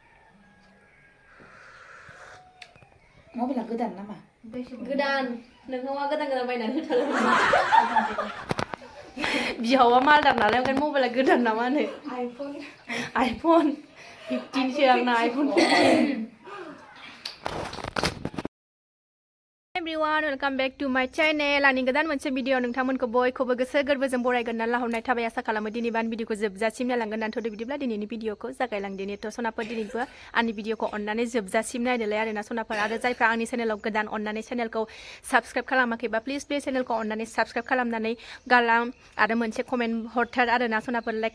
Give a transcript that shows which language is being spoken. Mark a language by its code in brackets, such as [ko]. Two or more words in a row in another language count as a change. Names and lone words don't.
[brx] मबाइला गोदान नामा? गोदान नोंनावहा गोदान बायनानै होथारो बिहावा मालदार नालाय ओंखायनो मबाइला गोदान नामा होनो आइफन 15 सो आंना आइफन 15 [en] everyone welcome back to my channel [brx] आंनि गोदान मोनसे भिडिअ नोंथांमोनखौ बयखौबो गोसो गोरबोजों बरायगोन होनना लाहरनाय थाबाय आसा खालामो दिनै बान भिडिअखौ जोबजासिम नायलांगोन होननानै बिदिब्ला दिनैनि भिडिअखौ जागायलांदिनि थ' सनाफोर दिनैबो आंनि भिडिअखौ अननानै जोबजासिम नायदोलाय आरोना सनाफोर आरो जायफ्रा आंनि चेनेलाव गोदान अननानै चेनेलखौ साबस्क्राइब खालामाखैबा प्लिज बे चेनेलखौ अननानै साबस्क्राइब खालामनानै गालां आरो मोनसे कमेन्ट हरथार आरोना सनाफोर लाइक